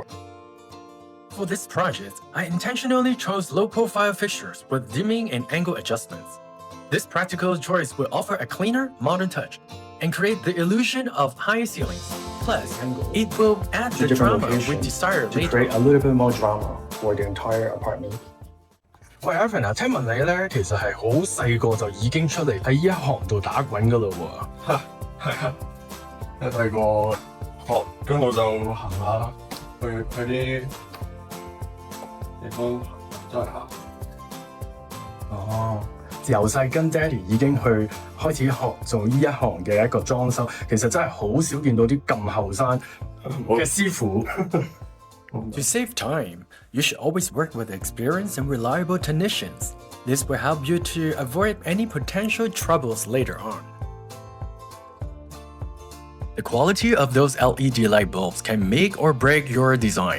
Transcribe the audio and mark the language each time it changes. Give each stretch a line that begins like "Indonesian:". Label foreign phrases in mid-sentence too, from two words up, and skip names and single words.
English: For this project, I intentionally chose low-profile fixtures with dimming and angle adjustments. This practical choice will offer a cleaner, modern touch and create the illusion of high ceilings. Plus, it will add the drama we desire later. To create a little bit more drama for the entire apartment.
Cantonese: 喂 ，Evan 啊，聽聞你咧其實係好細個就已經出嚟喺呢一行度打滾噶嘞喎。嚇，係啊！一細個學，跟住就行下去啲地方再行。哦。由細跟爹哋已經去開始學做呢一行嘅一個裝修，其實真係好少見到啲咁後生嘅師傅。
English: To save time, you should always work with experienced and reliable technicians. This will help you to avoid any potential troubles later on. The quality of those LED light bulbs can make or break your design.